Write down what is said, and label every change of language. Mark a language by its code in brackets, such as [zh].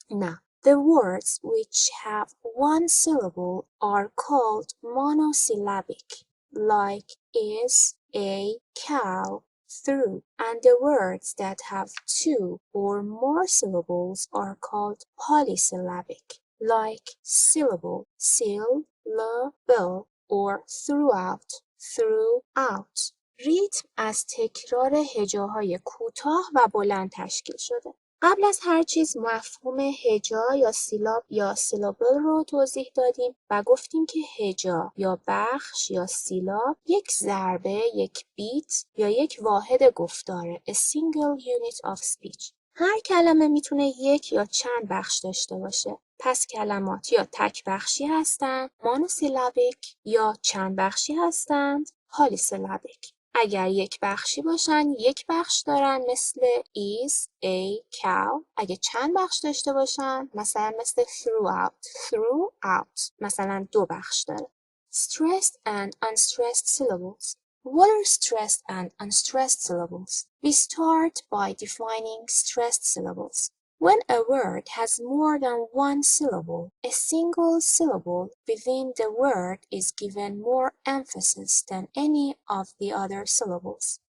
[en] Now, the words which have one syllable are called monosyllabic, like is, a, cow, through, and the words that have two or more syllables are called polysyllabic, like syllable, syllable, or throughout, throughout. [fa] ریتم از تکرار هجاهای کوتاه و بلند تشکیل شده. قبل از هر چیز مفهوم هجا یا سیلاب یا سیلابل رو توضیح دادیم و گفتیم که هجا یا بخش یا سیلاب یک ضربه، یک بیت یا یک واحد گفتاره [en] a single unit of speech. [fa] هر کلمه میتونه یک یا چند بخش داشته باشه. پس کلمات یا تک بخشی هستند monosyllabic یا چند بخشی هستند polysyllabic. اگر یک بخشی باشن یک بخش دارن مثل is, a, cow. اگه چند بخش داشته باشن مثلا مثل throughout مثلا دو بخش داره. [en] Stressed and unstressed syllables. What are stressed and unstressed syllables? We start by defining stressed syllables. When a word has more than one syllable, a single syllable within the word is given more emphasis than any of the other syllables.